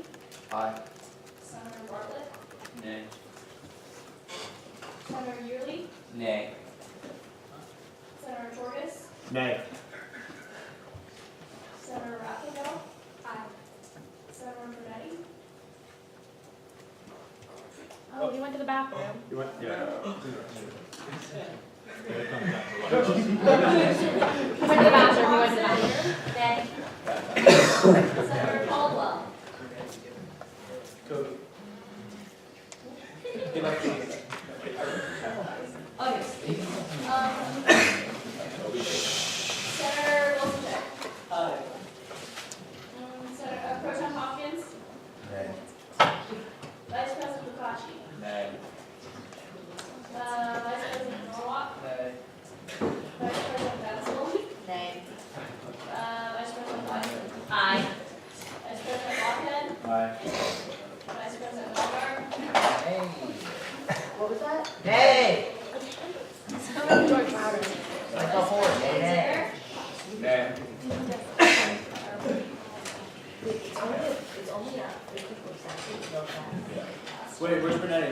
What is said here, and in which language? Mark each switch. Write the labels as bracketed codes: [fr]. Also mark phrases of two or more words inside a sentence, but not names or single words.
[en] Aye. Senator Bartlett. Nay. Senator Yearly. Nay. Senator Torres. Nay. Senator Raffendale. Aye. Senator Brunetti. Oh, he went to the bathroom. You went, yeah. He went to the bathroom. Nay. Senator Caldwell. Okay. Senator Wilson. Aye. Senator Pro Tem Hopkins. Nay. Vice President Lukachi. Nay. Vice President Norwalk. Nay. Vice President Betzel. Nay. Vice President Wyson. Aye. Vice President Lockhead. Aye. Vice President Melgar. What was that? Nay. George Crowder. Like a horse. Nay. Nay. It's only a 50%. Wait, where's Brunetti?